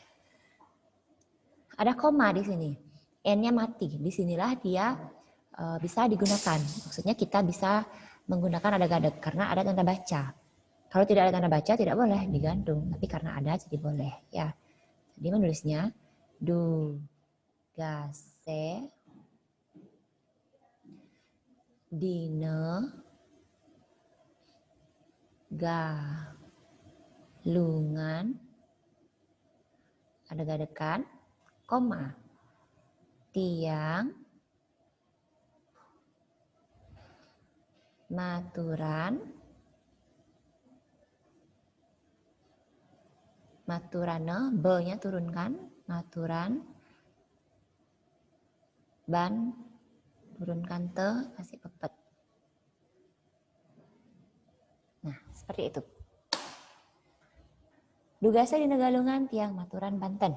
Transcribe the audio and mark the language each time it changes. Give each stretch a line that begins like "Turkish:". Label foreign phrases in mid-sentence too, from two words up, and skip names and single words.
Indonesian: Ada koma di sini, N-nya mati. Disinilah dia bisa digunakan. Maksudnya kita bisa menggunakan adeg-adeg karena ada tanda baca. Kalau tidak ada tanda baca tidak boleh digantung, tapi karena ada jadi boleh. Ya, jadi menulisnya
Balinese: dugase dina Galungan,
Indonesian: adeg-adegan, koma, tiang
Balinese: Maturan maturane,
Indonesian: be-nya turunkan, maturan, ban, turunkan te, kasih pepet. Nah, seperti itu.
Balinese: Dugasa di Negalungan tiang maturan Banten.